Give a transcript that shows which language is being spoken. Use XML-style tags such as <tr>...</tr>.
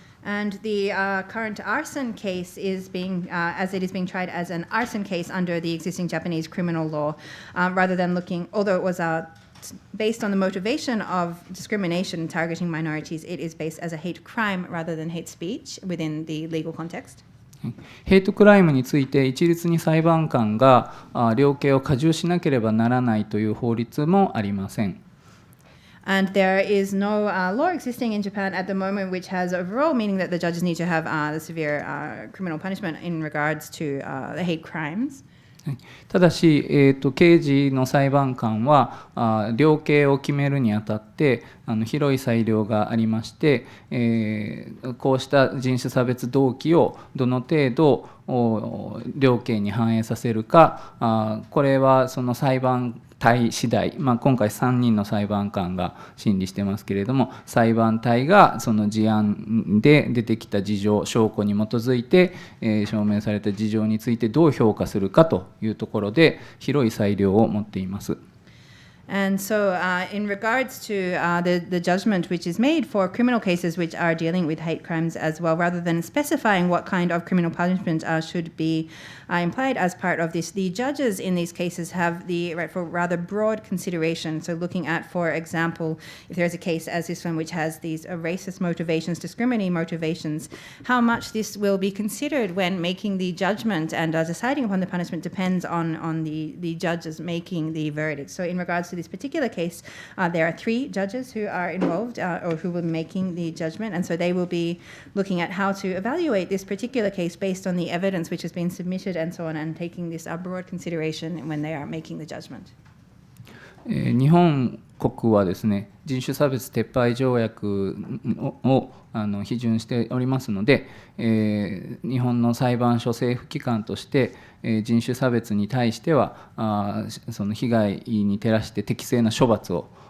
<en>And the current arson case is as it is being tried as an arson case under the existing Japanese criminal law, rather than although it was based on the motivation of discrimination targeting minorities, it is based as a hate crime rather than hate speech within the legal context.</en> <ja>ヘイトクライムについて一律に裁判官が量刑を加重しなければならないという法律もありません。</ja> <en>And there is no law existing in Japan at the moment which has overall meaning that the judges need to have the severe criminal punishment in regards to the hate crimes.</en> <ja>ただし、刑事の裁判官は量刑を決めるにあたって広い裁量がありまして、こうした人種差別動機をどの程度量刑に反映させるか、これはその裁判体次第、今回3人の裁判官が審理してますけれども、裁判体がその事案で出てきた事情、証拠に基づいて、証明された事情についてどう評価するかというところで広い裁量を持っています。</ja> <en>And so in regards to the judgment which is made for criminal cases which are dealing with hate crimes as well, rather than specifying what kind of criminal punishment should be implied as part of this, the judges in these cases have the right for rather broad consideration. So looking at, for example, if there's a case as this one which has these racist motivations, discriminating motivations, how much this will be considered when making the judgment and deciding upon the punishment depends on the judges making the verdict. So in regards to this particular case, there are 3 judges who are involved or who will be making the judgment, and so they will be looking at how to evaluate this particular case based on the evidence which has been submitted and so on, and taking this broad consideration when they are making the judgment.</en> <ja>日本国はですね、人種差別撤廃条約を批准しておりますので、日本の裁判所政府機関として、人種差別に対してはその被害に照らして適正な処罰を</ja>